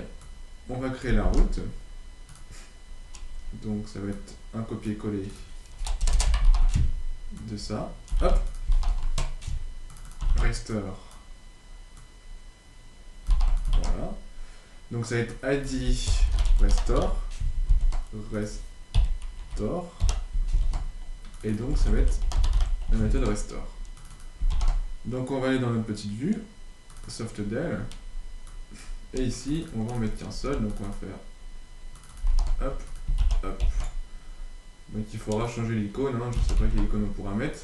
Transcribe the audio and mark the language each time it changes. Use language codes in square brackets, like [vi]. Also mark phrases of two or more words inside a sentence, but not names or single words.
[fr] On va créer la route. Donc ça va être un copier-coller de ça. Hop. Restore. Voilà. Donc ça va être id restore. Restore. Et donc ça va être la méthode restore. Donc on va aller dans notre petite vue. Softdel. Et ici, on va en mettre qu'un seul. Donc on va faire hop. Hop. Donc il faudra changer l'icône, hein. Je ne sais pas quelle icône on pourra mettre.